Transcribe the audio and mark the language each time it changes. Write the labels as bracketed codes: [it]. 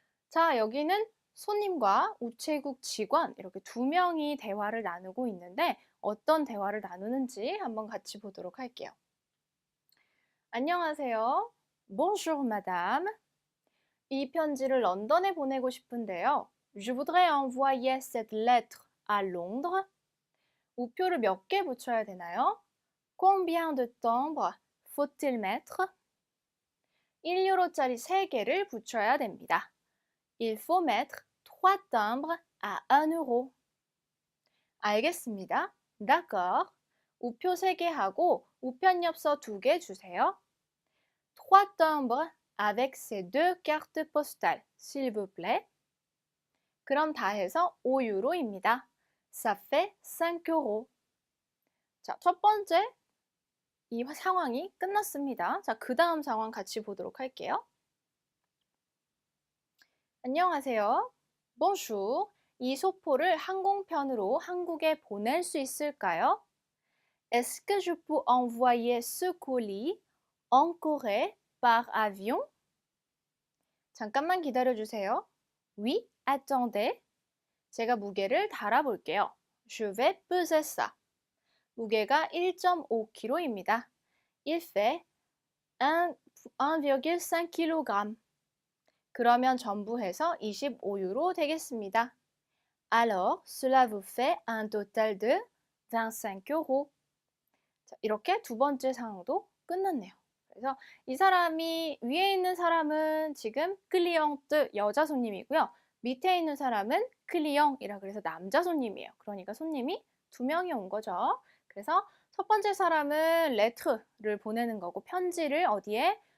[ko] 자, 여기는 손님과 우체국 직원 이렇게 두 명이 대화를 나누고 있는데 어떤 대화를 나누는지 한번 같이 보도록 할게요. 안녕하세요. [fr] Bonjour, madame. [ko] 이 편지를 런던에 보내고 싶은데요. [fr] Je voudrais envoyer cette lettre à Londres. [ko] 우표를 몇 개 붙여야 되나요? [fr] Combien de timbres faut-il mettre? [ko] 1유로짜리 3개를 붙여야 됩니다. [fr] Il faut mettre 3 timbres à 1 euro. [ko] 알겠습니다. [fr] D'accord. [ko] 우표 3개 하고 우편엽서 2개 주세요. [fr] 3 timbres avec ces 2 cartes postales, s'il vous plaît. [ko] 그럼 다 해서 5유로입니다. [fr] Ça fait 5 euros. [ko] 자, 첫 번째 이 상황이 끝났습니다. 자, 그 다음 상황 같이 보도록 할게요. 안녕하세요. [fr] Bonjour. [ko] 이 소포를 항공편으로 한국에 보낼 수 있을까요? [fr] Est-ce que je peux envoyer ce colis en Corée par avion? [ko] 잠깐만 기다려주세요. [fr] Oui, attendez. [ko] 제가 무게를 달아볼게요. [fr] Je vais peser ça. [ko] 무게가 1.5kg입니다. [fr] Il fait 1,5 kg. [ko] 그러면 전부 해서 25유로 되겠습니다. [fr] Alors, cela vous fait un total de 25 euros. [ko] 자, 이렇게 두 번째 상황도 끝났네요. 그래서 이 사람이 위에 있는 사람은 지금 클리앙트 여자 손님이고요. 밑에 있는 사람은 클리앙이라 그래서 남자 손님이에요. 그러니까 손님이 2명이 온 거죠. 그래서 첫 번째 사람은 레트를 보내는 거고 편지를 어디에?